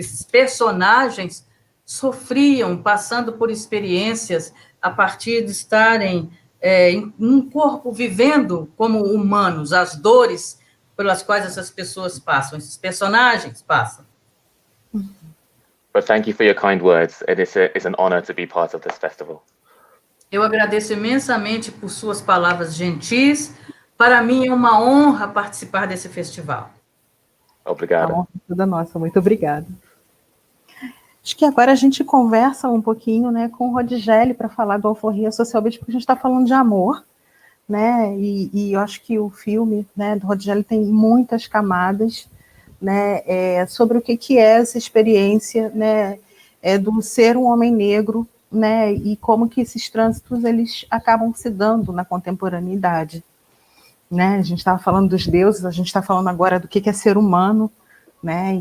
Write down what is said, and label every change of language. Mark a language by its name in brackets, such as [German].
[Portuguese] personagens sofriam, passando por experiências a partir de estarem em um corpo vivendo como humanos, as dores pelas quais essas pessoas passam, esses personagens passam. [English] But thank you for your kind words. It's an honor to be part of this festival. [Portuguese] Eu agradeço imensamente por suas palavras gentis. Para mim é uma honra participar desse festival. Obrigado. A honra é toda nossa, muito obrigada. Acho que agora a gente conversa um pouquinho, né, com o Rodigelli para falar do Alforria Socialmente, porque a gente está falando de amor, né, e eu acho que o filme, né, do Rodigelli tem muitas camadas, né, sobre o que é essa experiência, né, do ser um homem negro, né, e como que esses trânsitos eles acabam se dando na contemporaneidade, né? A gente estava falando dos deuses, a gente está falando agora do que é ser humano, né?